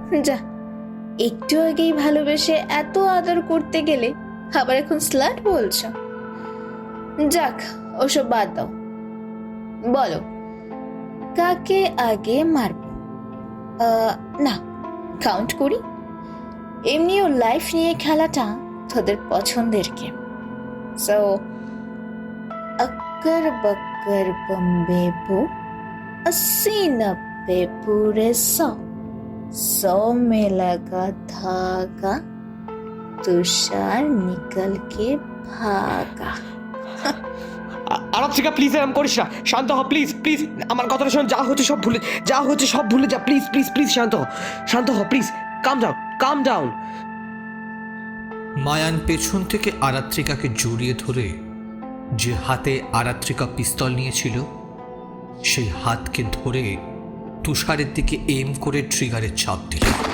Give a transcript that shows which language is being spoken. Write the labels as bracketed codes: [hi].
[bn] যা, একটু আগেই ভালোবেসে এত আদর করতে গেলে আবার এখন স্লাট বলছো? যাক, ওসব বাদ দাও। বলো, কাকে আগে মারব? না, কাউন্ট করি। এমনিও লাইফ নিয়ে খেলাটা তোদের পছন্দের game. [hi] So occur Bakkar Bombay बो, 80-90 पूरे 100 में लगा धागा, तुषार निकल के भागा। [bn] আরাত্রিকা প্লিজ এরকম করিস না, শান্ত হ প্লিজ প্লিজ, আমার কথাটা শোন। যা হচ্ছে সব ভুলে যা, প্লিজ প্লিজ প্লিজ, শান্ত হ প্লিজ, কাম ডাউন। মায়ান পেছন থেকে আরাত্রিকাকে জড়িয়ে ধরে যে হাতে আরাত্রিকা পিস্তল নিয়েছিল সেই হাতকে ধরে তুষারের দিকে এম করে ট্রিগারের চাপ দিল।